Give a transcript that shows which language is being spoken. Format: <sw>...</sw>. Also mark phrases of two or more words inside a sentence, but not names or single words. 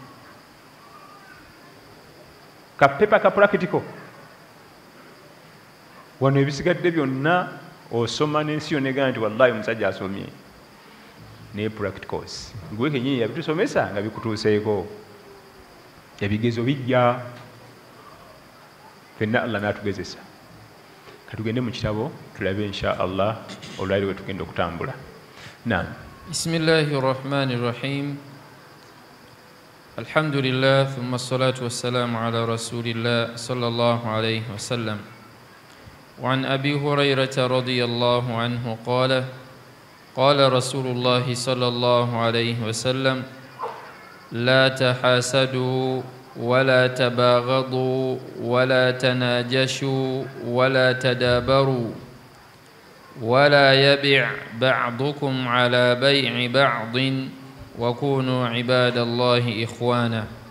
<lg>kapepa ka practical wano ebisigadde byonna osoma n'ensi yonna egamba nti wallahi omusajja asomye naye practicals gwe kenyini yabitusomesa nga bikutuuseeko ebigezo bijja fenna Allah n'atugezesa katugende mu kitabo tulabe</lg> <ar>إن شاء الله</ar> <lg>olwali we tugenda okutambula naam</lg> <ar>بسم الله الرحمن الرحيم الحمد لله ثم الصلاة والسلام على رسول الله صلى الله عليه wasallam وعن أبي هريرة رضي الله عنه قال قال رسول الله صلى الله عليه وسلم لا تحاسدوا ولا تباغضوا ولا تناجشوا ولا تدابروا ولا يبع بعضكم على بيع بعض وكونوا عباد الله إخوانا</ar>